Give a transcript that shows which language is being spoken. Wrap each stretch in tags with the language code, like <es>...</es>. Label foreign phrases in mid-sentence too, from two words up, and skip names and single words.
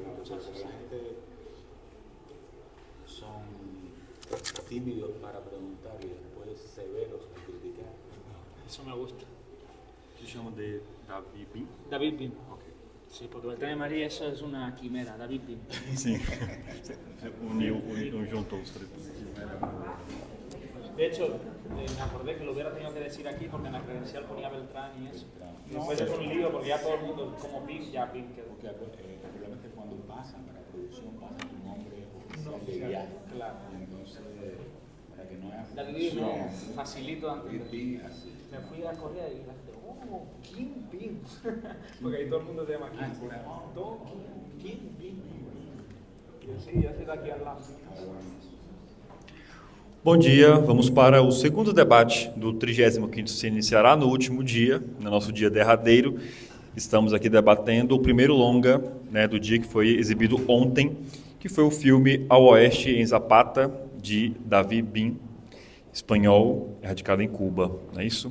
<es>Sí, sí. La gente son tímidos para preguntar y después severos al criticar. Eso me gusta.</es> <pt>Se chama de Davi Bin?</pt> <es>David Bin. Ok. Sí, porque el tema de María eso es una quimera, David Bin.</es> <pt>Sim. Juntou os três.</pt> <es>De hecho, me acordé que lo hubiera tenido que decir aquí porque en la credencial ponía Beltrán y eso. Y después es un lío porque ya todo el mundo, como Bin, ya Bin quedó. Porque el problema es que cuando pasan para producción pasan tu nombre oficial de viaje. Claro. Entonces, para que no haya David no, confusión, facilito antes. Bin, así. Me fui a Corea y la gente, oh, Kim Bin. Porque ahí todo el mundo se llama Ah, Kim. por ahí, oh, ¿quién? Bin. Y yo, sí, ya estoy aquí al lado.</es> <pt>Bom dia, vamos para o segundo debate do 35º se iniciará no último dia, no nosso dia derradeiro. Estamos aqui debatendo o primeiro longa, né, do dia que foi exibido ontem, que foi o filme Ao Oeste em Zapata, de Davi Bin, espanhol, radicado em Cuba, não é isso?</pt>